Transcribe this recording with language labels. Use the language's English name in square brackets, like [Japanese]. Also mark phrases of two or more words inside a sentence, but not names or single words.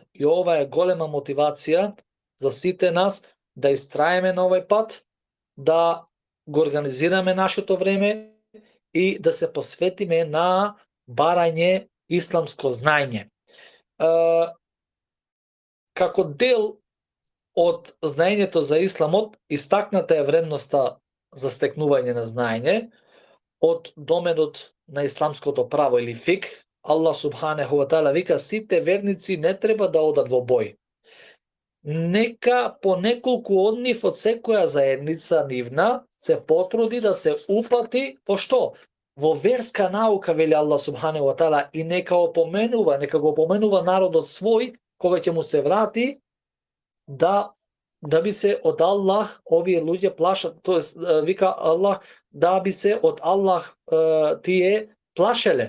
[Macedonian] И ова е голема мотивација за сите нас да истраеме на овој пат, да го организираме нашето време и да се посветиме на барање исламско знаење. Како дел од знаењето за исламот, истакната е вредноста за стекнување на знаење од доменот на исламското право или фик. Аллах [Arabic] سبحانه وتعالى [Macedonian] вика: сите верници не треба да одат во бој. Нека по неколку од нив од секоја заедница нивна се потруди да се упати по што? Во верска наука, вели Аллах [Arabic] سبحانه وتعالى, [Macedonian] и нека го опоменува народот свој кога ќе му се врати, да би се од Аллах овие луѓе плашат, тоест вика Аллах, да би се од Аллах тие плашеле.